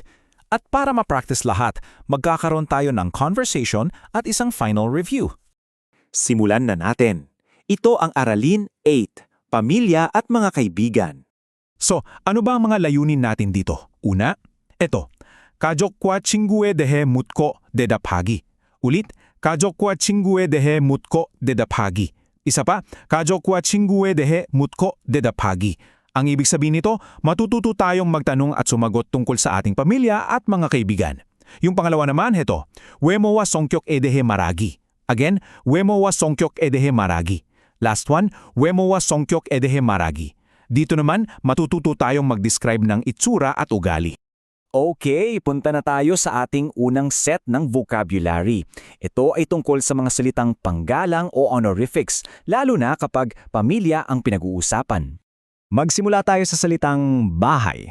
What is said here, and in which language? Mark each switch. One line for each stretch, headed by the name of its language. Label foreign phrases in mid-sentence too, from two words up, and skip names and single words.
Filipino: At para ma-practice lahat, magkakaroon tayo ng conversation at isang
English: final review.
Filipino: Simulan na natin. Ito ang Aralin 8, Pamilya at mga Kaibigan. So, ano ba ang mga layunin natin dito? Una, ito.
Korean: 가족과 친구에 대해 묻고 대답하기. Ulit, 가족과 친구에 대해 묻고 대답하기.
Filipino: Isa pa,
Korean: 가족과 친구에 대해 묻고 대답하기.
Filipino: Ang ibig sabihin nito, matututo tayong magtanong at sumagot tungkol sa ating pamilya at mga kaibigan. Yung pangalawa naman, heto,
Korean: 외모와 성격에 대해 말하기. Again, 외모와 성격에 대해 말하기.
English: Last one,
Korean: 외모와 성격에 대해 말하기.
Filipino: Dito naman, matututo tayong mag-describe ng itsura at ugali. Okay, punta na tayo sa ating unang set ng vocabulary. Ito ay tungkol sa mga salitang panggalang o honorifics, lalo na kapag pamilya ang pinag-uusapan. Magsimula tayo sa salitang bahay.